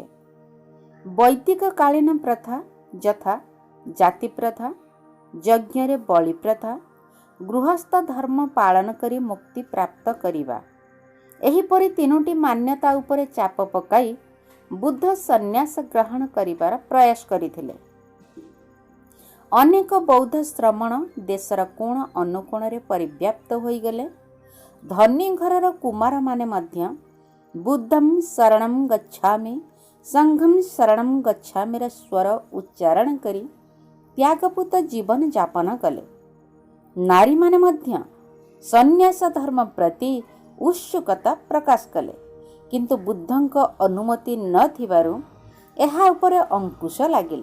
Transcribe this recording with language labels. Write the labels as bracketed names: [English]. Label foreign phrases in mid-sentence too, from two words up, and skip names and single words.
[Odia] ବୈଦିକ କାଳୀନ ପ୍ରଥା ଯଥା ଜାତି ପ୍ରଥା, ଯଜ୍ଞ ରେ ବଳି ପ୍ରଥା, ଗୃହସ୍ଥ ଧର୍ମ ପାଳନ କରି ମୁକ୍ତି ପ୍ରାପ୍ତ କରିବା, ଏହିପରି ତିନୋଟି ମାନ୍ୟତା ଉପରେ ଚାପ ପକାଇ ବୁଦ୍ଧ ସନ୍ନ୍ୟାସ ଗ୍ରହଣ କରିବାର ପ୍ରୟାସ କରିଥିଲେ। ଅନେକ ବୌଦ୍ଧ ଶ୍ରମଣ ଦେଶର କୋଣ ଅନୁକୋଣ ରେ ପରିବ୍ୟାପ୍ତ ହୋଇ ଗଲେ। ଧନୀ ଘରର କୁମାର ମାନେ ମଧ୍ୟ [Pali] बुद्धं शरणं गच्छामि संघं शरणं गच्छामि [Odia] ରେ ସ୍ୱର ଉଚ୍ଚାରଣ କରି ତ୍ୟାଗପୂତ ଜୀବନ ଯାପନ କଲେ। ନାରୀ ମାନେ ମଧ୍ୟ ସନ୍ନ୍ୟାସ ଧର୍ମ ପ୍ରତି ଉତ୍ସୁକତା ପ୍ରକାଶ କଲେ, କିନ୍ତୁ ବୁଦ୍ଧଙ୍କ ଅନୁମତି ନ ଥିବାରୁ ଏହା ଉପରେ ଅଙ୍କୁଶ ଲାଗିଲା।